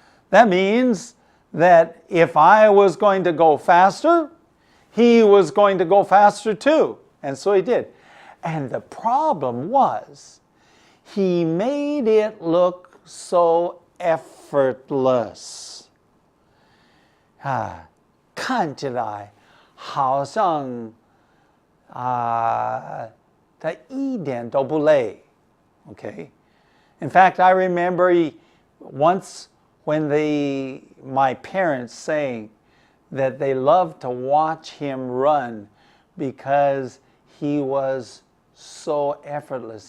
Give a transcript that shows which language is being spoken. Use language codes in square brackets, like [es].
[en] That means that if I was going to go faster, he was going to go faster too. And so he did. And the problem was, he made it look so effortless. [zh] 看起来好像他一点都不累. [en] Okay? In fact, I remember once when my parents saying that they loved to watch him run because he was so effortless.